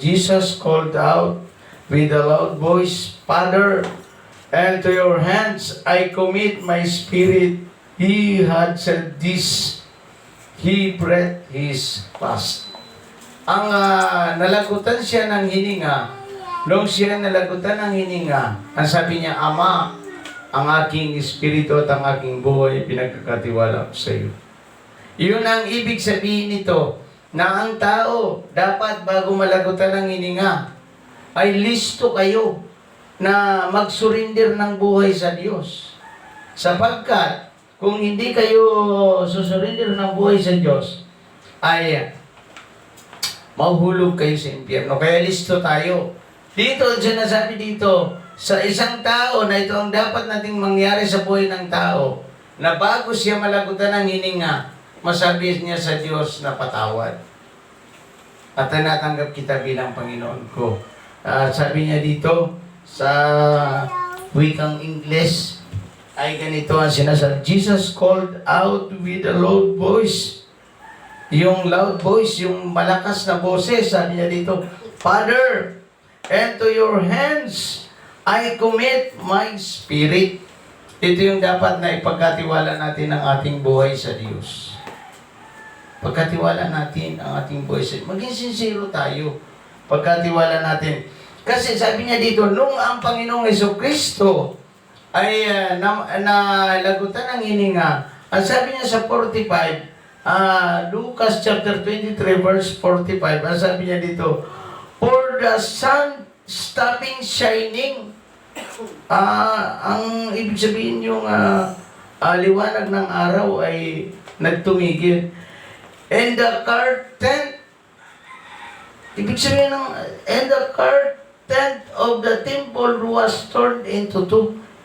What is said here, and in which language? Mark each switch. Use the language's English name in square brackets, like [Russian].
[English] Jesus called out with a loud voice, Father, and to your hands I commit my spirit. He had said this, he breathed his last. [Filipino] Ang nalagutan siya ng hininga, nung siya nalagutan ng hininga, ang sabi niya, Ama, ang aking espiritu at ang aking buhay pinagkakatiwala ko sa iyo. Yun ang ibig sabihin nito, na ang tao dapat bago malagutan ng hininga, ay listo kayo na mag-surrender ng buhay sa Diyos. Sapagkat, kung hindi kayo susurrender ng buhay sa Diyos, ay mahuhulog kayo sa impyerno. Kaya listo tayo. Dito, sinasabi dito, sa isang tao na ito ang dapat nating mangyari sa buhay ng tao, na bago siya malagutan ng hininga, masabi niya sa Diyos na patawad. At tinatanggap kita bilang Panginoon ko. Sabi niya dito, sa wikang English, ay ganito ang sinasabi. [English] Jesus called out with a loud voice. [Filipino] Yung loud voice, yung malakas na boses, sabi niya dito, [English] Father, and to your hands I commit my spirit. [Filipino] Ito yung dapat na ipagkatiwala natin ang ating buhay sa Diyos. Pagkatiwala natin ang ating buhay sa Diyos. Maging sincero tayo. Pagkatiwala natin. Kasi sabi niya dito, nung ang Panginoong Jesucristo ay nalagutan ng hininga, ang sabi niya sa 45, Lucas chapter 23 verse 45, ang sabi niya dito, [English] for the sun stopping shining, [Filipino] ang ibig sabihin yung liwanag ng araw ay nagtumigil. [English] And the curtain, [Filipino] ibig sabihin ng, [English] and the curtain of the temple was torn into two.